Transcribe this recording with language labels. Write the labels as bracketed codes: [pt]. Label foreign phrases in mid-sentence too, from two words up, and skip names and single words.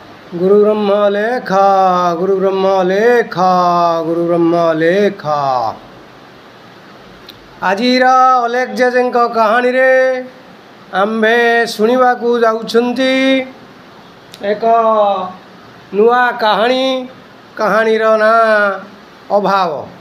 [or] ଗୁରୁ ବ୍ରହ୍ମ ଲେଖା ଗୁରୁ ବ୍ରହ୍ମ ଲେଖା ଗୁରୁ ବ୍ରହ୍ମ ଲେଖା। ଆଜିର ଅଲେଖ ଜେଜେ କାହାଣୀ ରେ ଆମ୍ଭେ ଶୁଣା ଯାଉଛନ୍ତି ଏକ ନୂଆ କାହାଣୀ। କାହାଣୀର ନା ଅଭାବ।